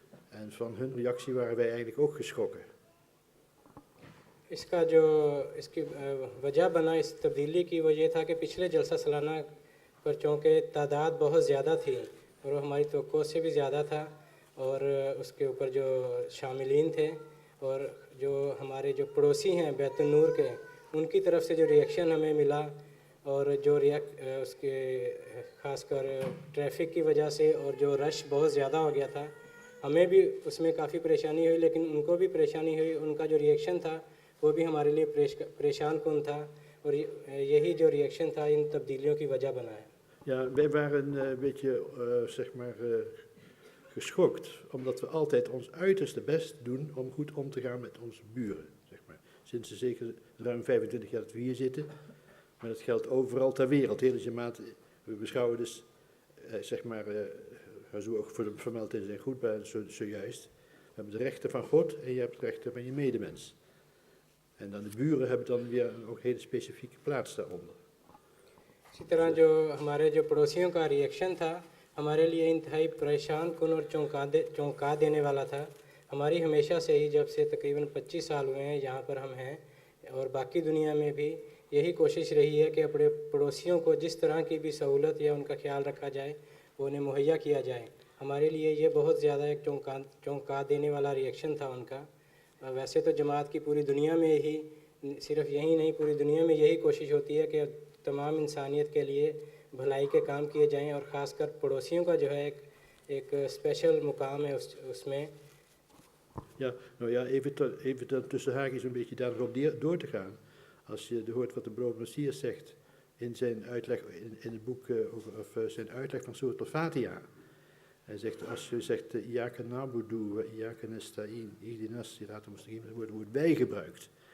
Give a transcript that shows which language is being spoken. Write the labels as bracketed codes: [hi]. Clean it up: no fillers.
[nl] En van hun reactie waren wij eigenlijk ook geschrokken. [ur] اس کا جو اس کی وجہ بنا اس تبدیلی کی وہ یہ تھا کہ پچھلے جلسہ سالانہ پر چونکہ تعداد بہت زیادہ تھی اور وہ ہماری توقع سے بھی زیادہ تھا، اور اس کے اوپر جو شاملین تھے اور جو ہمارے جو پڑوسی ہیں بیت النور کے، ان کی طرف سے جو ریئیکشن ہمیں ملا، اور جو اس کے خاص کر ٹریفک کی وجہ سے اور جو رش بہت زیادہ ہو گیا تھا، ہمیں بھی اس میں کافی پریشانی ہوئی، لیکن ان کو بھی pरेशानी ہوئی۔ ان کا جو ریئیکشن تھا وہ بھی ہمارے لیے پریشان کن تھا، اور یہی جو ریئیکشن تھا ان تبدیلیوں کی وجہ بنا ہے۔ [nl] Ja, wij waren een beetje, zeg maar, geschokt, omdat we altijd ons uiterste best doen om goed om te gaan met onze buren, zeg maar. Sinds zeker ruim 25 jaar dat we hier zitten, maar dat geldt overal ter wereld. Hele Jamaat, we beschouwen dus, zeg maar, zo ook vermeld in zijn goedbaan zojuist, we hebben de rechten van God en je hebt de rechten van je medemens. En dan de buren hebben dan weer ook een hele specifieke plaats daaronder. [ur] اسی طرح جو ہمارے جو پڑوسیوں کا reaction تھا ہمارے لیے انتہائی پریشان کن اور چونکا دینے والا تھا۔ ہماری ہمیشہ سے ہی جب سے تقریباً 25 سال ہوئے ہیں یہاں پر ہم ہیں، اور باقی دنیا میں بھی یہی کوشش رہی ہے کہ اپنے پڑوسیوں کو جس طرح کی بھی سہولت یا ان کا خیال رکھا جائے وہ انہیں مہیا کیا جائے۔ ہمارے لیے یہ بہت زیادہ ایک چونکا دینے والا ریئیکشن تھا ان کا۔ ویسے تو جماعت کی پوری دنیا میں ہی، صرف یہی نہیں پوری دنیا میں یہی کوشش ہوتی ہے کہ تمام انسانیت کے لیے بھلائی کے کام کیے جائیں، اور خاص کر پڑوسیوں کا جو ہے ایک اسپیشل مقام ہے اس میں۔ [nl] Ja, nou ja, even tussen haakjes een beetje daarop door te gaan. Als je hoort wat de brood Messias zegt in zijn uitleg, in het boek, of zijn uitleg van Surat al-Fatiha. Hij zegt, als je zegt, [ar] Iyaka na'budu wa Iyaka nasta'in, ihdinas siratal mustaqim, [nl] dan wordt het woord wij gebruikt.